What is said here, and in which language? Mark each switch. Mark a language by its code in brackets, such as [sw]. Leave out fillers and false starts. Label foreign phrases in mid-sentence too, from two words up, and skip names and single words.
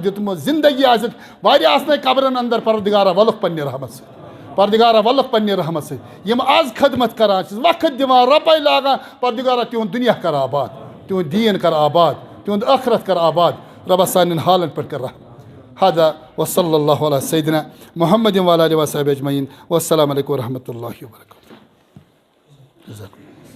[ks] دیُتمُت زندگی آسیکھ واریاہ آسنے قبرن اندر پروردگارہ ولُکھ پننہِ رحمت سۭتۍ پردگارہ ولُکھ پننہِ رحمت سۭتۍ یم آز خدمت کران چھِ وقت دِوان رۄپاے لاگان پردگارہ تِہُنٛد دُنیا کر آباد تِہُنٛد دیٖن کر آباد تِہُنٛد ٲخرت کر آباد رۄبا سانٮ۪ن حالن پٮ۪ٹھ کر رحم [ar] هذا وصلی اللہ علی سیدنا محمد وعلی آلہ وصحبہ اجمعین والسلام علیکم ورحمۃ اللہ وبرکاتہ.